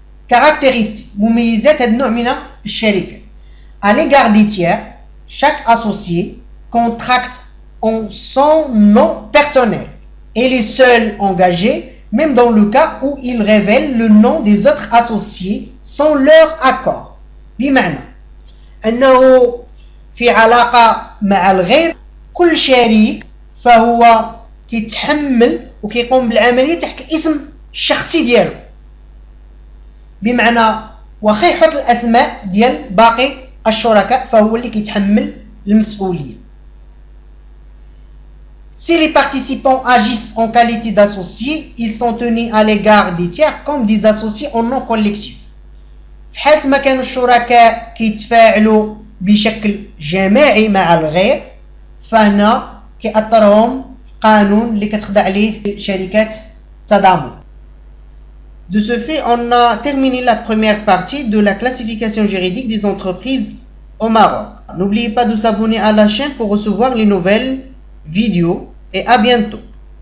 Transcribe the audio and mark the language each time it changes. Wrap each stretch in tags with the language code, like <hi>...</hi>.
<ar>Caractéristiques مميزات هذا النوع من الشركات.</ar> <fr>À l'égard des tiers, chaque associé contracte en son nom personnel et les seuls engagés, même dans le cas où ils révèlent le nom des autres associés sans leur accord.</fr> <ar>بمعنى أنه في علاقة مع الغير كل شريك فهو كيتحمل وكيقوم بالعملية تحت الاسم الشخصي ديالو بمعنى واخا يحط الأسماء ديال باقي الشركاء فهو اللي كيتحمل المسؤولية.</ar> <fr>Si les participants agissent en qualité d'associés, ils sont tenus à l'égard des tiers comme des associés en nom collectif.</fr> <ar>في حالة ما كانوا الشركاء كيتفاعلوا بشكل جماعي مع الغير فهنا كيأثرهم قانون اللي كتخضع ليه شركات تضامن.</ar> <fr>De ce fait, on a terminé la première partie de la classification juridique des entreprises au Maroc. N'oubliez pas de s'abonner à la chaîne pour recevoir les nouvelles vidéos et à bientôt.</fr>